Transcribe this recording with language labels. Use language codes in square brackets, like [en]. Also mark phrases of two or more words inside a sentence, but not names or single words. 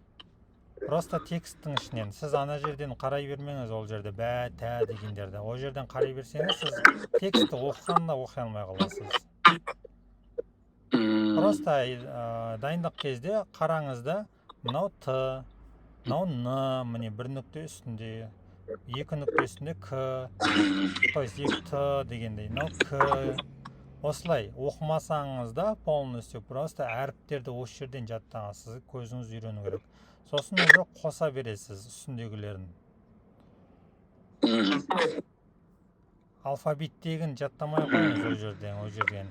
[kk] Просто тексттің ішінен. Сіз ана жерден қарай бермеңіз ол жерде бә, тә дегендерді. Ол жерден қарай берсеңіз, сіз текстті оқығанда оқи алмай қаласыз. Просто дайындық кезде қараңызда мынау Т, мынау Н, міне бір нүкте үстінде, екі нүкте үстінде К, [ru] то есть [kk] екі Т дегендей, мынау К. Осылай оқымасаңыз да [ru] полностью просто [kk] әріптерді осы жерден жаттаңыз, көзіңіз үйрену керек. Сосын уже қоса бересіз үстіндегілерін. Алфавиттегін жаттамай қойыңыз о жерден.